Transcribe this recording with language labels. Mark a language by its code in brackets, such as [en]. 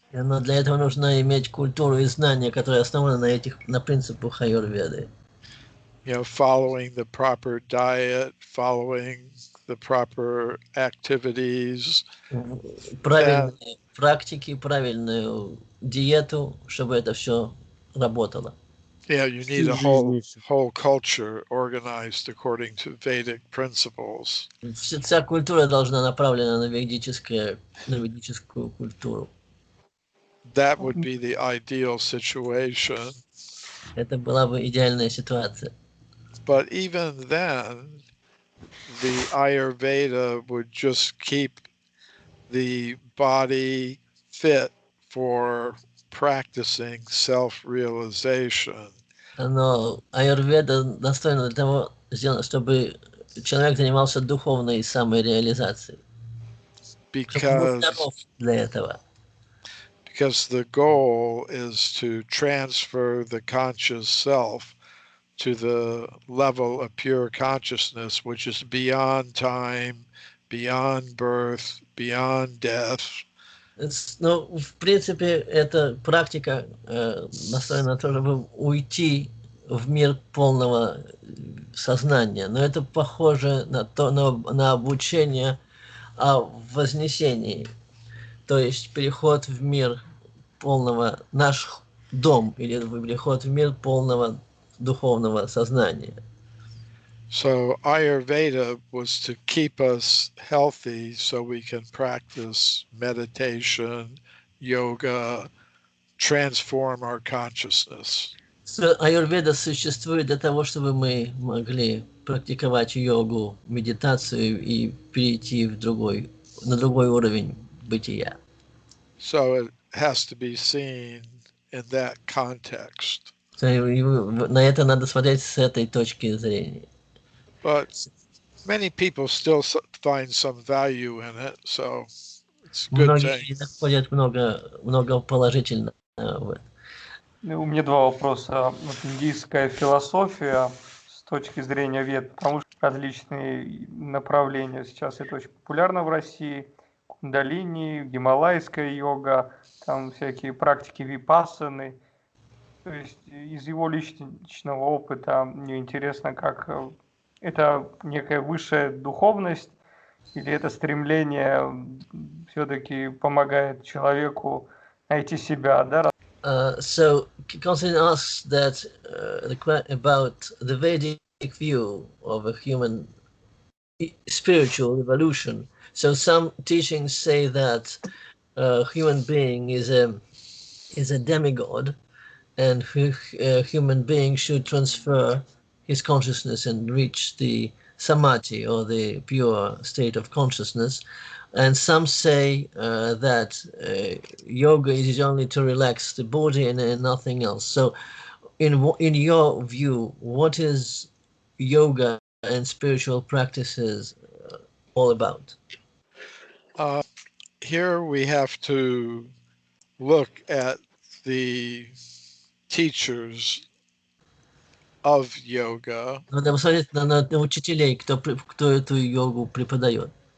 [ru] Но для этого нужно иметь культуру и знания, которые основаны на принципах аюрведы. [en] You know, following the proper diet, following the proper activities. [ru] Правильные практики, правильную диету, чтобы это все работало. [en] Yeah, you need a whole culture organized according to Vedic principles. [ru] Вся культура должна направлена на ведическую культуру. [en] That would be the ideal situation. [ru] Это была бы идеальная ситуация. [en] But even then, the Ayurveda would just keep the body fit for practicing self-realization. [ru] Но аюрведа настроена для того, чтобы человек занимался духовной самореализацией. [en] Because [ru] для этого. [en] Because the goal is to transfer the conscious self to the level of pure consciousness, which is beyond time, beyond birth, beyond death. [ru] Ну, в принципе, эта практика настроена на то, чтобы уйти в мир полного сознания. Но это похоже на обучение о вознесении. То есть переход в мир полного, наш дом, или переход в мир полного духовного сознания. [en] So Ayurveda was to keep us healthy so we can practice meditation, yoga, transform our consciousness. [ru] Аюрведа существует для того, чтобы мы могли практиковать йогу, медитацию и перейти на другой уровень бытия. [en] So it has to be seen in that context. [ru] На это надо смотреть с этой точки зрения. [en] But many people still find some value in it, so it's a good thing. [ru] Многие находят много положительного в этом. У меня два вопроса. Вот индийская философия с точки зрения вед, потому что различные направления сейчас это очень популярно в России. Кундалини, гималайская йога, там всякие практики випассаны. То есть из его личного опыта мне интересно, как это некая высшая духовность или это стремление все-таки помогает человеку найти себя, да? [en] So Konstantin asks that about the Vedic view of a human spiritual evolution. So some teachings say that a human being is a demigod, and a human being should transfer his consciousness and reach the samadhi, or the pure state of consciousness. And some say that yoga is only to relax the body and nothing else. So in your view, what is yoga and spiritual practices all about? Here we have to look at the teachers of yoga. [ru] Надо посмотреть на учителей, кто эту йогу преподает.